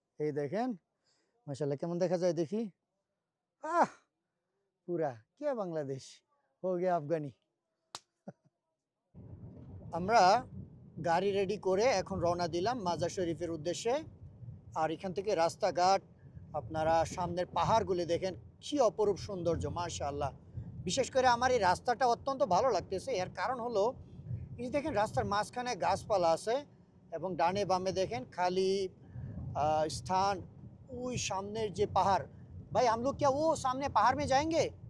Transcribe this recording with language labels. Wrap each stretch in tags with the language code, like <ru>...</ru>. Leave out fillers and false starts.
<bn>এই দেখেন মাশাআল্লাহ কেমন দেখা যায় দেখি।</bn> <hi>আহ পুরা क्या बांग्लादेश हो गया अफगानी।</hi> <bn>আমরা গাড়ি রেডি করে এখন রওনা দিলাম মাজার শরীফের উদ্দেশ্যে। আর এখান থেকে রাস্তাঘাট, আপনারা সামনের পাহাড়গুলি দেখেন, কি অপরূপ সৌন্দর্য মাশাআল্লাহ। বিশেষ করে আমার এই রাস্তাটা অত্যন্ত ভালো লাগতেছে। এর কারণ হলো এই দেখেন রাস্তার মাঝখানে গাছপালা আছে এবং ডানে বামে দেখেন খালি স্থান। ওই সামনের যে পাহাড়, ভাই</bn> <hi>हम लोग क्या वो सामने पहाड़ में जाएंगे?</hi>